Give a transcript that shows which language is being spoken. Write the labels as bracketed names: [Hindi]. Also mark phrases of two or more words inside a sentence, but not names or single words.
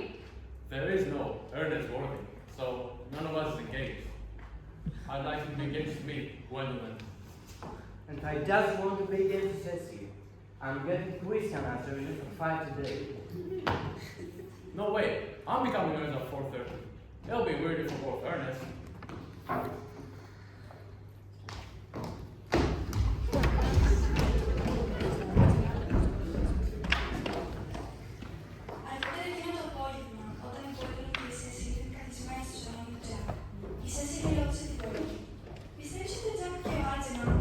[English] There is no Ernest Worthing, so none of us is engaged. I'd like you to be engaged to me, Gwendolyn. And I just want to be engaged to Cecily. I'm getting Christian as a religion for 5 today. No way, I'm becoming Ernest at 4:30. It'll be weird if we're both Ernest. [Greek] Αργότερα εκείνο το απόγευμα, όταν η Gwen και η Cecily ήταν καθισμένοι στο σαλόνι του Jack, η Cecily ρώτησε την Gwen: Πιστεύεις ότι ο Jack και ο Algernon